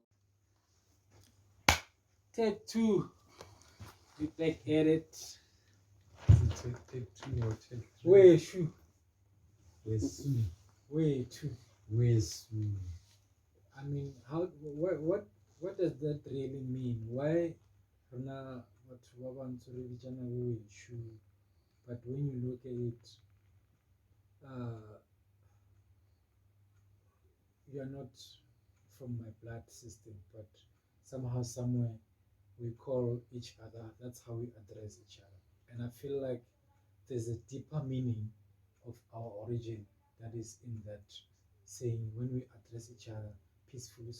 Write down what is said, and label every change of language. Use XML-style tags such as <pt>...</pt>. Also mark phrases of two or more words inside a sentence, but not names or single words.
<en>Take two. We back at it. Take two or take three. Where shoe? Where's Where two? where's I mean, how? What does that really mean? Why?</en> <tn>Rona batho ba bantsho re bitsana bo weshu,</tn> <en>but when you look at it, you are not from my blood system, but somehow, somewhere, we call each other. That's how we address each other. And I feel like there's a deeper meaning of our origin that is in that saying when we address each other peacefully.</en>